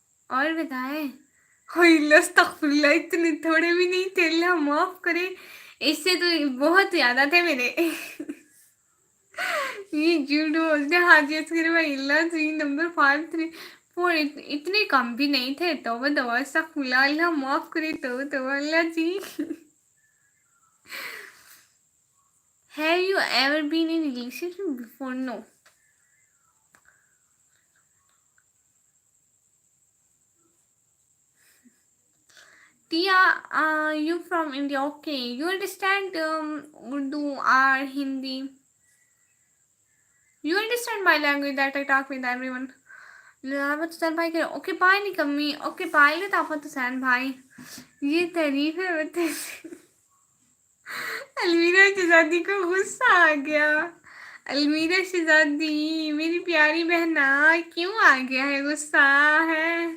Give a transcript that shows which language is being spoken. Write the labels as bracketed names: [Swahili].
[Hindi] और बताएं। अस्तगफुरुल्लाह, इतने थोड़े भी नहीं थे, अल्लाह माफ करे, इससे तो बहुत ज़्यादा थे मेरे। ये झूठ बोलते। हाँ जी असगर भाई अल्लाह जी नंबर 53 इतने कम भी नहीं थे। तो दवा अस्तगफुरुल्लाह, अल्लाह माफ करे, तो अल्लाह जी। [English] Have you ever been in a relationship before? No. Tia, you from India? Okay, you understand Urdu or Hindi? You understand my language that I talk with everyone. [Hindi] लताफत हुसैन भाई कह ओके बाय नहीं कमी ओके बाय लताफत हुसैन भाई। ये तारीफ है बता। अलमीरा शहजादी को गुस्सा आ गया। अलमीरा शहजादी मेरी प्यारी बहना क्यों आ गया है गुस्सा है।